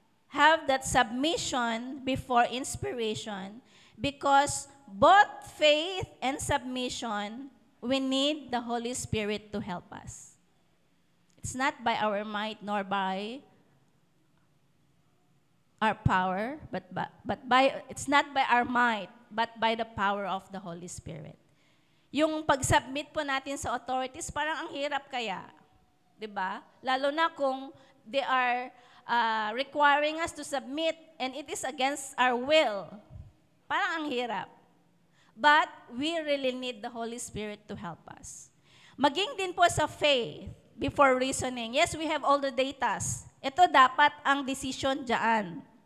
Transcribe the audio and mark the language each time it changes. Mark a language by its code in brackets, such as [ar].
[en] have that submission before inspiration because both faith and submission, we need the Holy Spirit to help us. It's not by our might nor by our power, it's not by our might, but by the power of the Holy Spirit. [tl] Yung pag-submit po natin sa authorities, parang ang hirap kaya. 'Di ba? Lalo na kung [en] they are requiring us to submit and it is against our will. [tl] Parang ang hirap. [en] But we really need the Holy Spirit to help us. [tl] Maging din po sa [en] faith before reasoning. Yes, we have all the datas. [tl] Ito dapat ang decision diyan.